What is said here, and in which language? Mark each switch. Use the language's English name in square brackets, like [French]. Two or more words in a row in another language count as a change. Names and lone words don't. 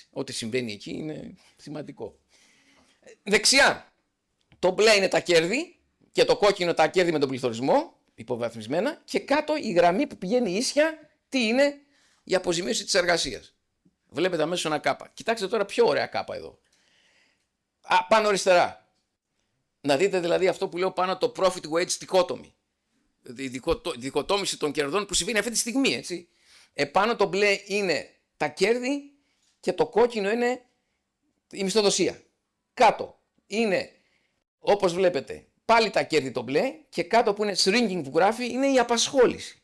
[Greek] Ό,τι συμβαίνει εκεί είναι σημαντικό. Δεξιά, το μπλε είναι τα κέρδη και το κόκκινο τα κέρδη με τον πληθωρισμό, υποβαθμισμένα. Και κάτω η γραμμή που πηγαίνει ίσια, τι είναι? Η αποζημίωση της εργασίας. Βλέπετε αμέσως ένα κάπα. Κοιτάξτε τώρα πιο ωραία κάπα εδώ. Πάνω αριστερά. Να δείτε δηλαδή αυτό που λέω πάνω, το [English] profit wage dichotomy. [Greek] Η διχοτόμηση των κερδών που συμβαίνει αυτή τη στιγμή, έτσι. Επάνω το μπλε είναι τα κέρδη και το κόκκινο είναι η μισθοδοσία. Κάτω είναι, όπως βλέπετε, πάλι τα κέρδη το μπλε και κάτω που είναι shrinking που γράφει είναι η απασχόληση.